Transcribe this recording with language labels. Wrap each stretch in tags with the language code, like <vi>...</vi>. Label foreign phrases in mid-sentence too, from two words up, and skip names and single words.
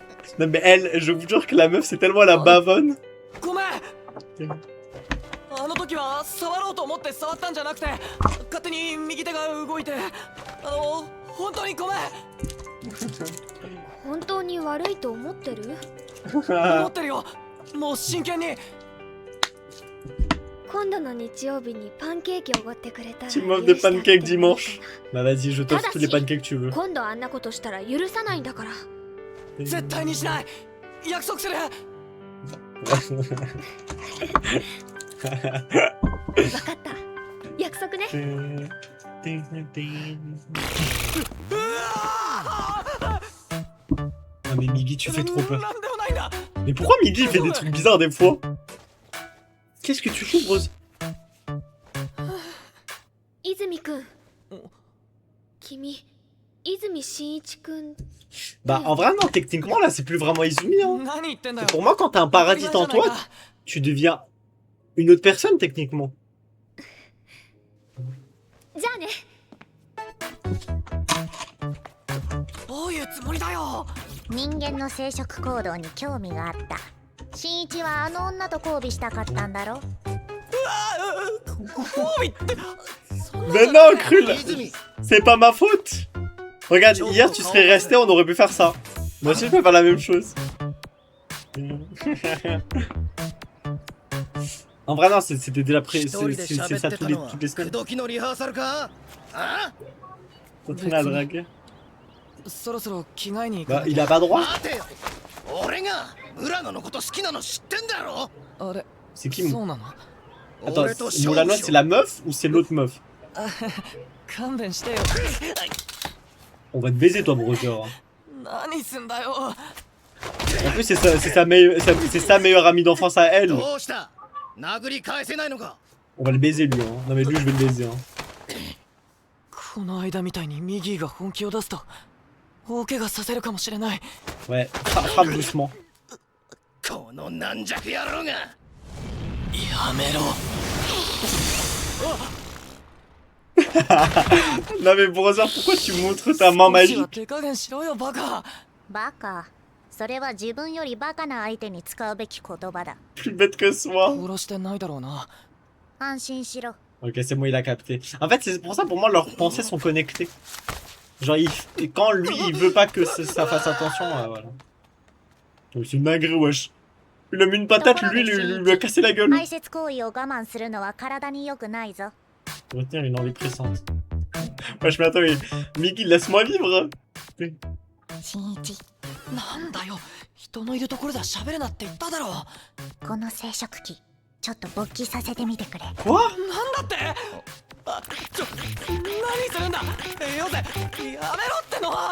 <fr>Non mais elle, je vous jure que la meuf c'est tellement la bavonne.</fr> <ja>ごめんあの時は触ろうと思って触ったんじゃなくて勝手に右手が動いて本当にごめん本当に悪いと思ってる？思ってるよもう真剣に今度の日曜日にパンケーキおごってくれたら</ja> <fr>Tu m'offres des pancakes dimanche. Bah vas-y, je t'offre tous les pancakes que tu veux.</fr> <ja>今度あんなことしたら許さないんだから。絶対にしない約束する分かった約束ね。</ja> <fr>Ah mais Miggy, tu fais trop peur.</fr> <ja>なんでもないんだ</ja> <fr>Mais pourquoi Miggy il fait des trucs bizarres des fois? Qu'est-ce que tu fous, Rose?</fr> <ja>泉くん君泉真一くん</ja> <fr>Bah en vrai non, techniquement là c'est plus vraiment Izumi hein.</fr> <ja>何言ってんだよ</ja> <fr>Pour moi quand t'as un paradis en toi, tu deviens une autre personne techniquement.</fr> <ja>じゃあね。どういうつもりだよ人間の生殖行動に興味があった。新一はあの女と交尾したかったんだろ。交尾って</ja> <fr>Mais non, Krul, c'est pas ma faute. Regarde, hier tu serais resté, on aurait pu faire ça. Moi aussi je peux faire la même chose. En vrai non, c'était déjà c'est ça toutes les semaines.</fr> <ja>時のリハーサルかあ</ja> <fr>T'entraînes à draguer.</fr> <ja>そろそろ着替えに行</ja> <fr>Bah</fr> <ja>か</ja> <fr>il a pas droit.</fr> <ja>待てよ俺が村野のこと好きなの知ってんだろあれ</ja> <fr>C'est qui</fr> <ja>そうなの</ja> <fr>Attends,</fr> <ja>俺と勝負</ja> <fr>Moulano</fr> <ja>し</ja> <fr>c'est</fr> <ja>よ</ja> <fr>la meuf ou c'est l'autre meuf?</fr> <ja>勘弁してよ</ja> <fr>On va te baiser toi brother.</fr> <ja>何すんだよ</ja> <fr>En plus c'est sa meilleure amie d'enfance à elle.</fr> <ja>どうした殴り返せないのか</ja> <fr>On va le baiser lui hein. Non mais lui je vais le baiser hein.</fr> <ja>この間みたいにミギーが本気を出すと大怪我させるかもしれない</ja> <fr>Ouais, frappe doucement.</fr> <ja>この軟弱野郎がやめろ</ja> <fr>Non mais brother, pourquoi tu montres ta main</fr> <ja>少しは</ja> <fr>magique?</fr> <ja>手加減しろよバカバカ。それは自分よりバカな相手に使うべき言葉だ。</ja> <fr>Plus bête que soi.</fr> <ja>殺してないだろうな安心しろ。</ja> <fr>Ok, c'est bon, il a capté. En fait, c'est pour ça, pour moi, leurs pensées sont connectées. Genre, et quand lui, il veut pas que ça fasse attention, voilà. Donc, c'est une dinguerie, wesh. Il a mis une patate, lui, lui a cassé la gueule.</fr> <ja>排泄行為を我慢するのは体に良くないぞ。</ja> <fr>Retenir une envie pressante. Wesh, mais attends, mais Mickey, laisse-moi vivre.</fr> <ja>新一、なんだよ人のいるところでは喋るなって言っただろこの生殖器、ちょっと勃起させてみてくれ。</ja> <fr>Quoi?</fr> <ja>なんだってあ何するんだよせやめろってのは</ja>